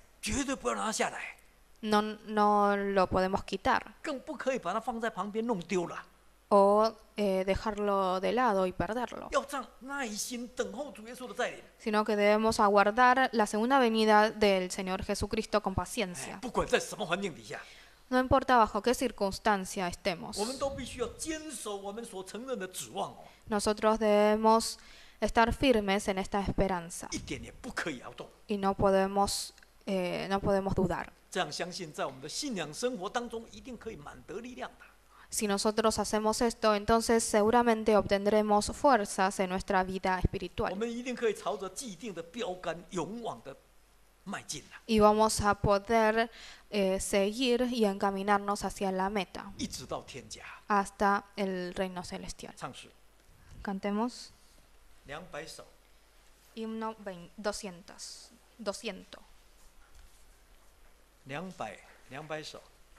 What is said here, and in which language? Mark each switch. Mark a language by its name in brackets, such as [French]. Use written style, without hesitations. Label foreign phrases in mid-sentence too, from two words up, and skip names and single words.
[Chinese] 绝对不要让它下来， [Spanish] No lo podemos quitar [Chinese] 更不可以把它放在旁边弄丢了。 [Spanish] o dejarlo de lado y perderlo, [Chinese] 要这样耐心等候主耶稣的再临。 [Spanish] sino que debemos aguardar la segunda venida del Señor Jesucristo con paciencia. [Chinese] 不管在什么环境底下， [Spanish] No importa bajo qué circunstancia estemos, [Chinese] 我们都必须要坚守我们所承认的指望哦， [Spanish] nosotros debemos estar firmes en esta esperanza [Chinese] 一点也不可以摇动。 [Spanish] y no podemos dudar. [Chinese] 这样相信，在我们的信仰生活当中，一定可以满得力量的。 [Spanish] Si nosotros hacemos esto, entonces seguramente obtendremos fuerzas en nuestra vida [Chinese] 我 [Spanish] espiritual [Chinese] 们一定可以朝着既定的标杆勇往的迈进了， [Spanish] y vamos a poder seguir y encaminarnos hacia la meta, [Chinese] 一直到天家。 [Spanish] hasta el reino celestial. [Chinese] 唱诗 [Spanish] Cantemos [Chinese] 200首， [Spanish] himno 200. [Chinese] 200首。